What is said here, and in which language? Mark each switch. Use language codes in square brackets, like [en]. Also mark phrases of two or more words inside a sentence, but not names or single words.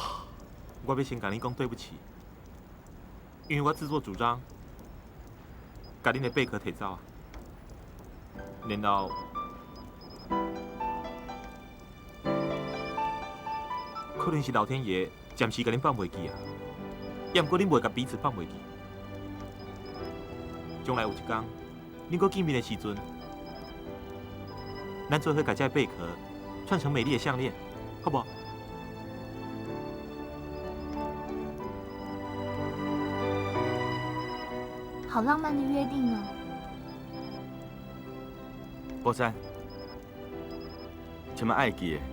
[nan] 我要先甲你讲对不起，因为我自作主张，甲恁的贝壳摕走啊，然后。可能是老天爷暂时甲恁放袂记啊，也毋过恁袂甲彼此放袂记。将来有一天，恁搁见面的时阵，咱做伙甲这贝壳串成美丽的项链，好不好？好浪漫的约定哦。博山，千万爱记的。